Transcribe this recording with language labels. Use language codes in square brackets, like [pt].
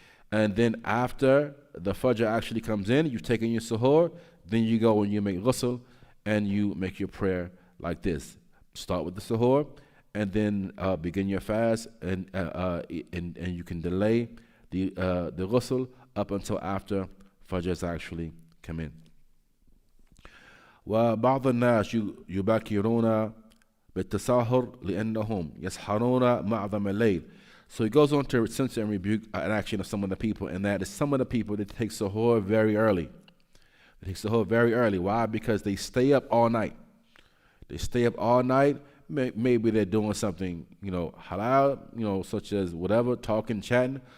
[en] And then after the Fajr actually comes in, you've taken your suhoor, then you go and you make ghusl and you make your prayer like this. Start with the suhoor and then begin your fast, and you can delay the ghusl up until after Fajr has actually come in. [ar] وبعض الناس يباكرون بالتساهر لأنهم يسحرون معظم الليل. [en] So he goes on to censor and rebuke an action of some of the people, and that is some of the people that take suhoor very early. They take suhoor very early. Why? Because they stay up all night. They stay up all night. Maybe they're doing something, halal, such as whatever, talking, chatting.